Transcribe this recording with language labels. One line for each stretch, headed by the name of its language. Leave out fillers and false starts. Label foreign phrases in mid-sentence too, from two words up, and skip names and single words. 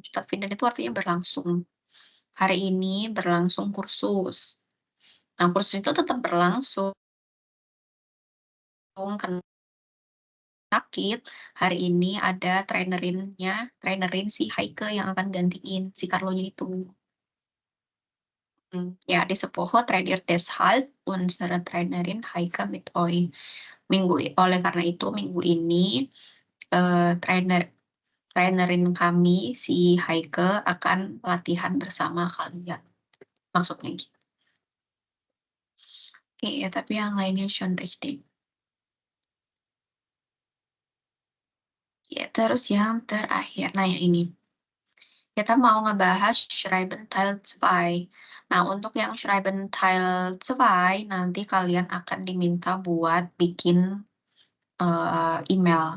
Indonesian: Stadtfinden itu artinya berlangsung. Hari ini berlangsung kursus. Nah, kursus itu tetap berlangsung. Karena sakit, hari ini ada trainerin si Heike yang akan gantiin si Carlo-nya itu.
German: Ja, diese Woche trainiert deshalb unsere Trainerin Heike mit euch.
Indonesian: Oleh karena itu minggu ini trainerin kami si Heike akan latihan bersama kalian. Maksudnya gitu. Iya, tapi yang lainnya
German: schon richtig.
Indonesian: Ya, terus yang terakhir. Nah, yang ini. Kita mau ngebahas
German: Schreiben Teil 2.
Indonesian: Nah, untuk yang
German: Schreiben Teil 2,
Indonesian: nanti kalian akan diminta buat bikin email.